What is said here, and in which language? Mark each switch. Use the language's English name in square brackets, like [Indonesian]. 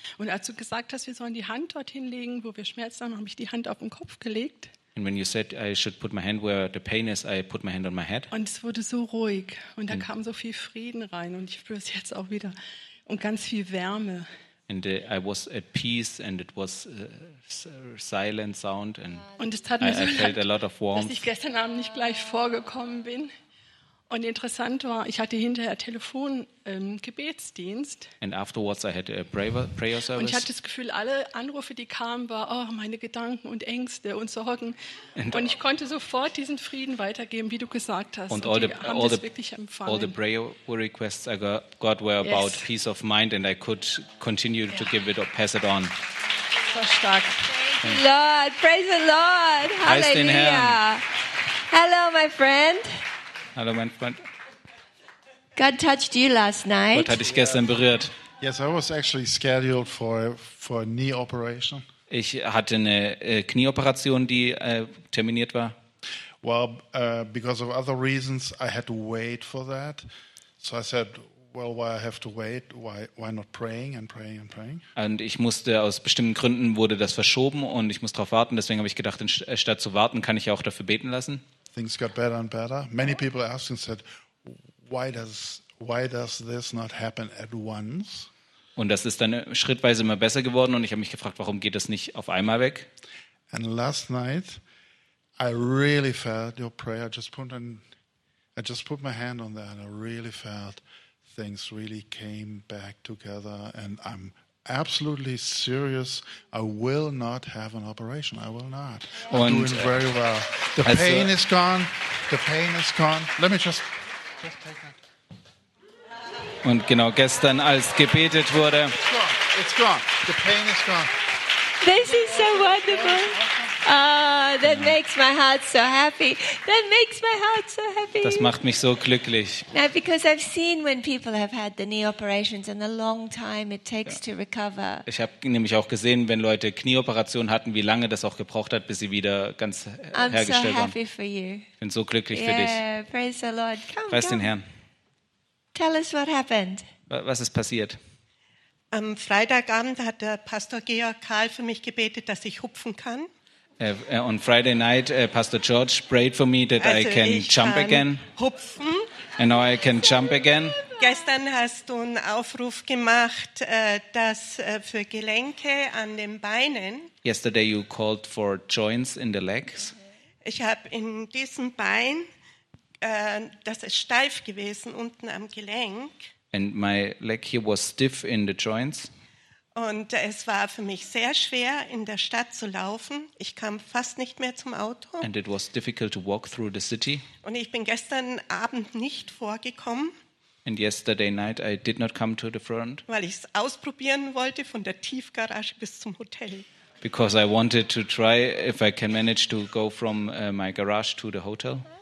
[German] Und als du gesagt hast, wir sollen die Hand dorthin legen, wo wir Schmerzen haben, habe ich die Hand auf den Kopf gelegt. [English] And when you said I should put my hand where the pain is, I put my hand on my head. [German] Und es wurde so ruhig und da kam so viel Frieden rein und ich spüre es jetzt auch wieder und ganz viel Wärme. [English] And I was at peace and it was silent sound and [German] und es tat mir so leid, dass ich gestern Abend nicht gleich vorgekommen bin. Und interessant war, ich hatte hinterher Telefon-Gebetsdienst. [English] And afterwards I had a prayer service. [German] Und ich hatte das Gefühl, alle Anrufe, die kamen, war oh, meine Gedanken und Ängste und Sorgen. Und ich konnte sofort diesen Frieden weitergeben, wie du gesagt hast. Und die haben das wirklich empfangen. [English] All the prayer requests I got were about peace of mind and I could continue to give it or pass it on. [German] So stark. [English] Lord, praise the Lord. Hallelujah. Hello, my friend. [German] Hallo, mein Freund. [English] God touched you last night. [German] Gott hat dich gestern berührt. [English] Yes, I was actually scheduled for a knee operation. [German] Ich hatte eine Knieoperation, die terminiert war. [English] Well, because of other reasons, I had to wait for that. So I said, well, why I have to wait? Why not praying? [German] Und ich musste aus bestimmten Gründen wurde das verschoben und ich muss darauf warten. Deswegen habe ich gedacht, statt zu warten, kann ich auch dafür beten lassen. [English] Things got better and better. Many people asked and said, why does this not happen at once? [German] Und das ist dann schrittweise immer besser geworden und ich habe mich gefragt, warum geht das nicht auf einmal weg? [English] And last night I really felt your prayer. I just put my hand on that and I really felt things really came back together and I'm absolutely serious. I will not have an operation. I will not. [German] Und, [English] I'm doing very well. The pain is gone. Let me just take that. [German] Und genau gestern, als gebetet wurde. [English] It's gone. The pain is gone. This is so wonderful. That makes my heart so happy. That makes my heart so happy. [German] Das macht mich so glücklich. [English] Now, because I've seen when people have had the knee operations and the long time it takes to recover. [German] Ich habe nämlich auch gesehen, wenn Leute Knieoperationen hatten, wie lange das auch gebraucht hat, bis sie wieder ganz hergestellt waren. [English] I'm so happy for you. [German] Ich bin so glücklich für dich. [English] Praise the Lord. Come. [German] Preist den Herrn. [English] Tell us what happened. [German] Was ist passiert? Am Freitagabend hat der Pastor Georg Karl für mich gebetet, dass ich hupfen kann. [English] On Friday night, Pastor George prayed for me that [German] also [English] I can jump again. [German] Hupfen. [English] And now I can jump again. [German] Gestern hast du einen Aufruf gemacht, dass für Gelenke an den Beinen. [English] Yesterday you called for joints in the legs. [German] Ich habe in diesem Bein, das ist steif gewesen unten am Gelenk. [English] And my leg here was stiff in the joints. [German] Und es war für mich sehr schwer, in der Stadt zu laufen. Ich kam fast nicht mehr zum Auto. [English] And it was difficult to walk through the city. [German] Und ich bin gestern Abend nicht vorgekommen. [English] And yesterday night I did not come to the front. [German] Weil ich es ausprobieren wollte, von der Tiefgarage bis zum Hotel. [English] Because I wanted to try if I can manage to go from my garage to the hotel.